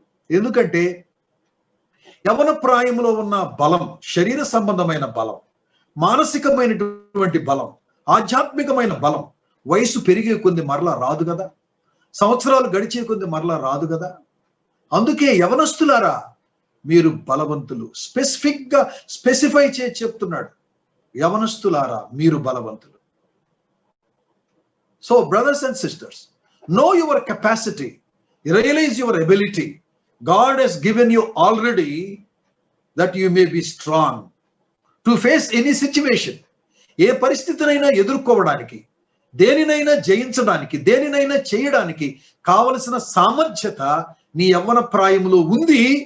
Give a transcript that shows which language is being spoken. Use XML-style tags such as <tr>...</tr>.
<te>ఎందుకంటే యవన ప్రాయంలో ఉన్న బలం, శరీర సంబంధమైన బలం, మానసికమైనటువంటి బలం, ఆధ్యాత్మికమైన బలం వయసు పెరిగే కొద్ది మరలా రాదు కదా, సంవత్సరాలు గడిచే కొద్ది మరలా రాదు కదా. అందుకే యవనస్తులారా మీరు బలవంతులు. స్పెసిఫిక్ గా స్పెసిఫై చేసి చెప్తున్నాడు, యవనస్తులారా మీరు బలవంతులు.</te> <en>So brothers and sisters, know your capacity, realize your ability. God has given you already that you may be strong to face any situation.</en> <te>ఏ పరిస్థితినైనా ఎదుర్కోవడానికి, దేనినైనా జయించడానికి, దేనినైనా చేయడానికి కావలసిన సామర్థ్యత నీ యవ్వన ప్రాయంలో ఉంది.</te>